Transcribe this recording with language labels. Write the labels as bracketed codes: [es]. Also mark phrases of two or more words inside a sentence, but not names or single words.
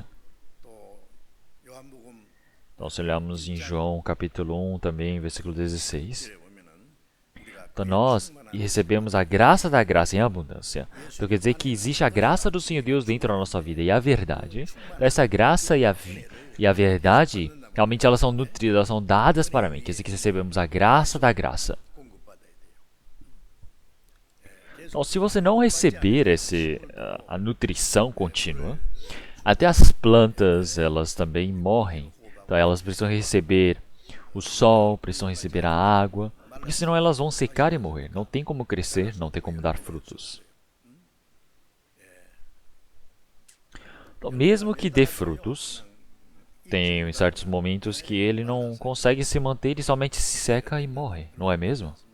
[ko] 또 요한복음 [pt] Então, se olharmos em João capítulo 1 também, versículo 16, [ko] 보면은 우리가 [pt] então nós recebemos a graça da graça em abundância. Então quer dizer que existe a graça do Senhor Deus dentro da nossa vida e a verdade. Essa graça e a verdade, realmente elas são nutridas, elas são dadas para mim. Quer dizer que recebemos a graça da graça. [ko] 공급받아야 돼요. [pt] Então, se você não receber a nutrição contínua, até as plantas, elas também morrem. Então, elas precisam receber o sol, precisam receber a água, porque senão elas vão secar e morrer. Não tem como crescer, não tem como dar frutos. Então, mesmo que dê frutos, tem em certos momentos que ele não consegue se manter e somente se seca e morre, não é mesmo?